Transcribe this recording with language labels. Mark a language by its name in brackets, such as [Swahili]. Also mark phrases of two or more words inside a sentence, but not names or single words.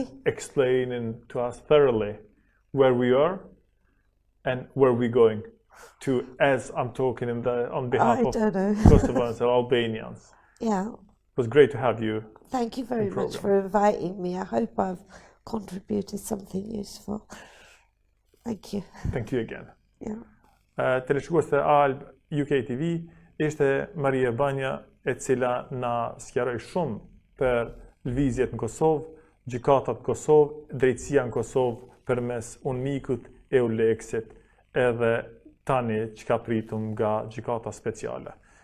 [English] and explaining to us thoroughly where we are and where we're going to, as I'm talking on behalf of don't know. Kosovans and Albanians. Yeah. It was great to have you. Thank you very much for inviting me. I hope I've contributed something useful. Thank you. Thank you again. Yeah. [Albanian] Teleshikues të ALBUK TV, ishte Maria Bamieh, e cila na sqaroi shumë për lëvizjet në Kosovë, gjykatat në Kosovë, drejtësia në Kosovë përmes Unmikut, Eulexit, edhe tani që ka pritum nga Gjykata Speciale.